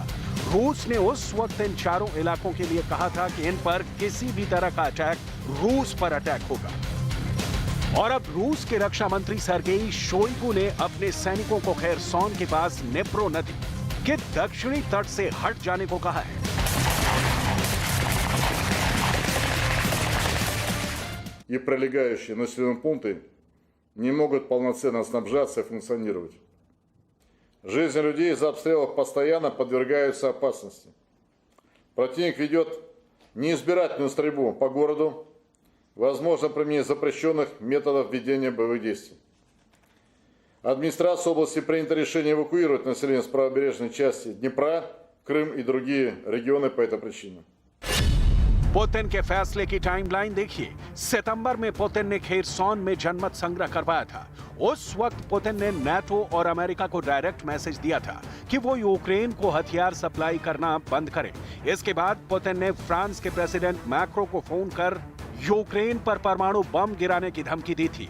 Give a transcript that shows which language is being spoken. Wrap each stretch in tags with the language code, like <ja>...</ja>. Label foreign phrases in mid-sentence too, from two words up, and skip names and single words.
<hi>रूस ने उस वक्त इन चारों इलाकों के लिए कहा था कि इन पर किसी भी तरह का अटैक रूस पर अटैक होगा। और अब रूस के रक्षा मंत्री सर्गेई शोइगु ने अपने सैनिकों को खेरसॉन के पास नेप्रो नदी के दक्षिणी तट से हट जाने को कहा है।</hi> <ru>И прилегающие населенные пункты не могут полноценно снабжаться и функционировать. Жизнь людей из-за обстрелов постоянно подвергаются опасности. Противник ведет неизбирательную стрельбу по городу, возможно применение запрещенных методов ведения боевых действий. Администрация области принято решение эвакуировать население с правобережной части Днепра, Крым и другие регионы по этой причине.</ru> <hi>पुतिन के फैसले की टाइमलाइन देखिए। सितंबर में पुतिन ने खेरसॉन में जनमत संग्रह करवाया था। उस वक्त पुतिन ने नाटो और अमेरिका को</hi> <en>direct message</en> <hi>दिया था कि वो यूक्रेन को हथियार सप्लाई करना बंद करें। इसके बाद पुतिन ने फ्रांस के प्रेसिडेंट मैक्रो को फोन कर यूक्रेन पर परमाणु बम गिराने की धमकी दी थी।</hi>